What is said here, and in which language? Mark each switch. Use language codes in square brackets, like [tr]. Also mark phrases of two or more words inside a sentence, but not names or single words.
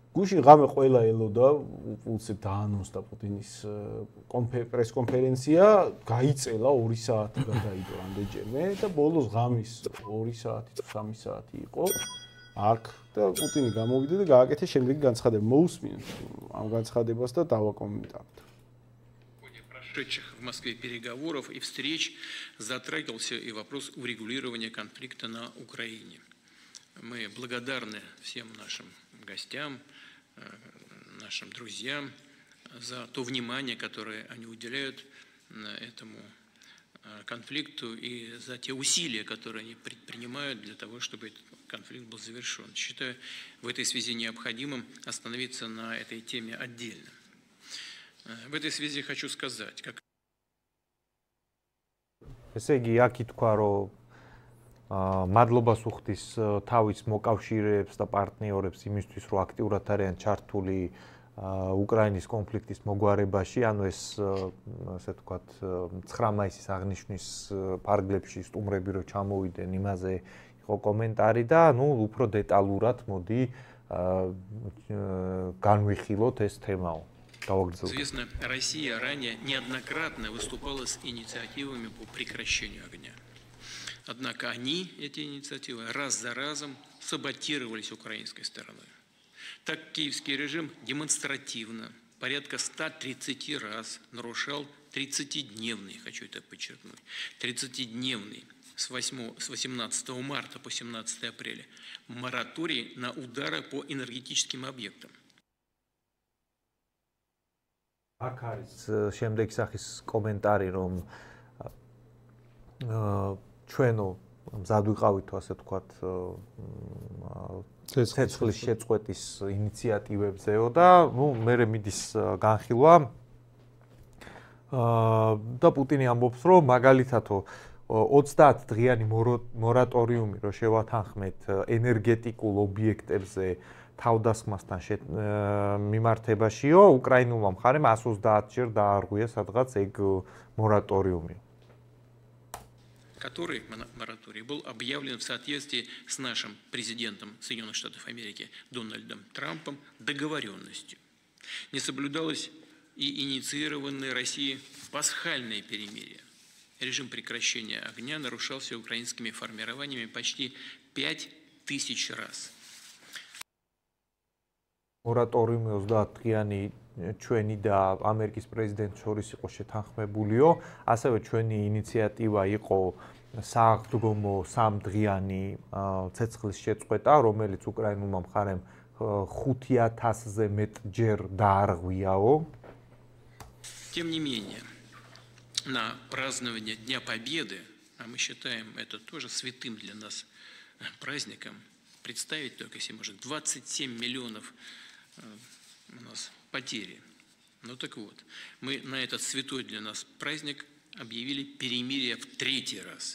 [ka] გუშინ ღამე ყველა ელოდა უცებ დაანონსდა პუტინის პრესკონფერენცია, გაიწელა 2 საათი გადაიდო ამდენჯერმე და ბოლოს ღამის 2 საათი თუ 3 საათი იყო აქ და პუტინი გამოვიდა და გააკეთა შემდეგი განცხადება. მოусმინოთ ამ განცხადებას და დავაკომენტარებთ. [ru] Прошедших в Москве переговоров и встреч затрагивался и вопрос урегулирования конфликта на Украине. Мы благодарны всем нашим гостям, нашим друзьям за то внимание, которое они уделяют этому конфликту и за те усилия, которые они предпринимают для того, чтобы этот конфликт был завершен. Считаю в этой связи необходимым остановиться на этой теме отдельно. В этой связи хочу сказать, как [ka] ესე იგი აქ ითქვა რომ მადლობას უხდის თავის მოკავშირეებს და პარტნიორებს იმისთვის რომ აქტიურად არიან ჩართული უკრაინის კონფლიქტის მოგვარებაში, ანუ ეს ასე ვთქვათ 9 მაისის აღნიშვნის ფარგლებში სტუმრები რო ჩამოვიდნენ, имазе იყო კომენტარი და ნუ უფრო დეტალურად მოდი განვიხილოთ ეს თემაო. [ru] Известно, Россия ранее неоднократно выступала с инициативами по прекращению огня. Однако они, эти инициативы, раз за разом саботировались украинской стороной. Так киевский режим демонстративно, порядка 130 раз нарушал 30-дневный, хочу это подчеркнуть, 30-дневный с 18 марта по 17 апреля мораторий на удары по энергетическим объектам. [ka] აქ არის შემდეგი სახის კომენტარი, რომ ჩვენო მზად ვიყავითო, ასე ვთქვათ, ცეცხლის შეწყვეტის ინიციატივებზეო და ნუ მე მიდის განხილვა და პუტინი ამბობს, რომ მაგალითათო 30 დღიანი მორატორიუმი რო შევათანხმეთ ენერგეტიკულ ობიექტებზე თავდასხმასთან მიმართებაშიო, უკრაინულმა მხარემ 130 ჯერ დაარღვია სადღაც ეგ მორატორიუმი. [ru] Который мораторий был объявлен в соответствии с нашим президентом Соединенных Штатов Америки Дональдом Трампом договоренностью. Не соблюдалось и инициированное Россией пасхальное перемирие. Режим прекращения огня нарушался украинскими формированиями почти 5000 раз. [ka] მორატორიუმი 30 დღიანი ჩვენი და ამერიკის პრეზიდენტის შორის იყო შეთანხმებულიო, ასევე ჩვენი ინიციატივა იყო სააღდგომო 3 დღიანი ცეცხლის შეწყვეტა, რომელიც უკრაინულმა მხარემ 5000-ზე მეტ ჯერ დაარღვიაო. [ru] Тем не менее, на празднование Дня Победы, а мы считаем это тоже святым для нас праздником, представить только, если может, 27 миллионов у нас потери. Ну так вот, мы на этот святой для нас праздник объявили перемирие в 3-й раз.